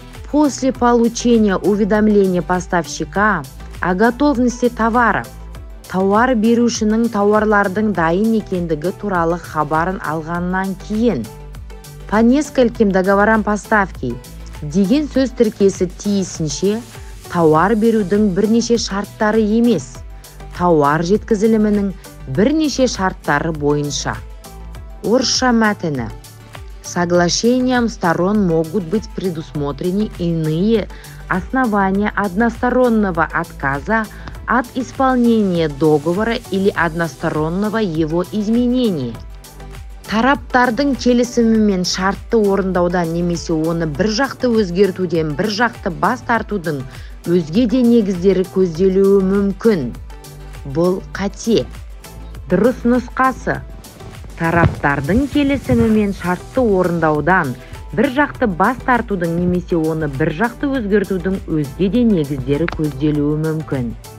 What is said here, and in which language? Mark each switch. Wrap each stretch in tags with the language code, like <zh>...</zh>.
<ru>После получения уведомления поставщика о готовности товаров,</ru> <kk>тауар берушінің тауарлардың дайын екендігі туралы хабарын алғаннан кейін.</kk> <ru>По нескольким договорам поставки</ru> <kk>деген сөз тіркесі тиісінше тауар берудің бірнеше шарттары емес, тауар жеткізілімінің бірнеше шарттары бойынша. Орысша мәтіні:</kk> <ru>соглашением сторон могут быть предусмотрены иные основания одностороннего отказа от исполнения договора или одностороннего его изменения.</ru> <kk>Тараптардың келісімімен шартты орындаудан немесе оны бір жақты өзгертуден бір жақты бас тартудың өзге де негіздері көзделуі мүмкін. Бұл қате. Дұрыс нұсқасы: тараптардың келісімі мен шартты орындаудан бір жақты бас тартудың немесе оны бір жақты өзгертудің өзге де негіздері көзделуі мүмкін.</kk>